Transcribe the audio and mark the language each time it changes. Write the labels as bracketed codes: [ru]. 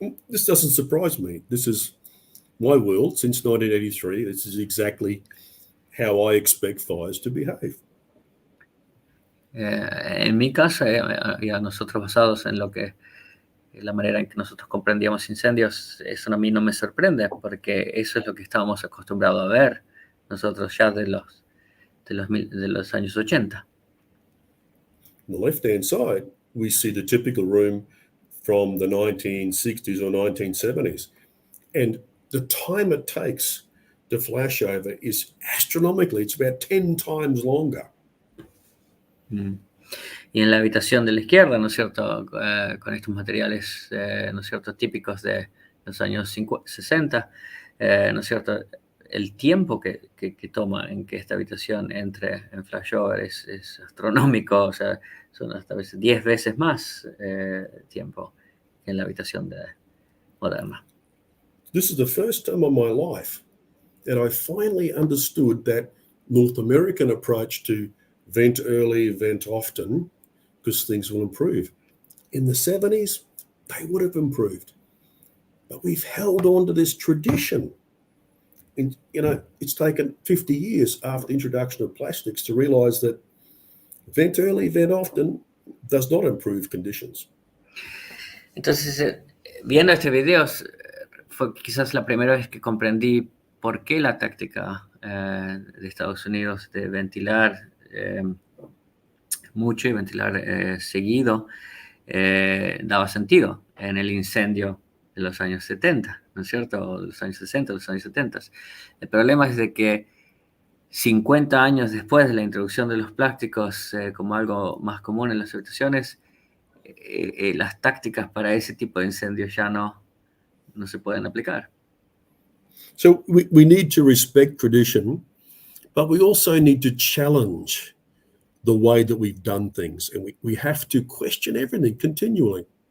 [en] This doesn't surprise me. This is my world since 1983. This is exactly how I expect fires to behave. [es] En mi caso, y a nosotros basados en la manera en que nosotros comprendíamos incendios, eso a mí no me sorprende, porque eso es lo que estábamos acostumbrados a ver nosotros ya de los años 80. [en] On the left-hand side, we see the typical room from the 1960s or 1970s. And the time it takes to flash over is astronomically. It's about 10 times longer. [es] Y en la habitación de la izquierda, ¿no es cierto?, con estos materiales, ¿no es cierto?, típicos de los años 60, ¿no es cierto?, el tiempo que toma en que esta habitación entre en flashover es astronómico, o sea, son hasta veces 10 veces más tiempo que en la habitación moderna. [en] This is the first time in my life that I finally understood that North American approach to vent early, vent often, because things will improve. In the 70s, they would have improved. But we've held on to this tradition. And, it's taken 50 years after the introduction of plastics to realize that vent early, vent often does not improve conditions. [es] Entonces, viendo este video, fue quizás la primera vez que comprendí por qué la táctica de Estados Unidos de ventilar mucho y ventilar seguido daba sentido en el incendio de los años 70, ¿no es cierto? O de los años 60, de los años 70. El problema es de que 50 años después de la introducción de los plásticos como algo más común en las habitaciones, las tácticas para ese tipo de incendios ya no se pueden aplicar. [en] So we need to respect tradition, but we also need to challenge the way that we've done things. And we have to question everything continually.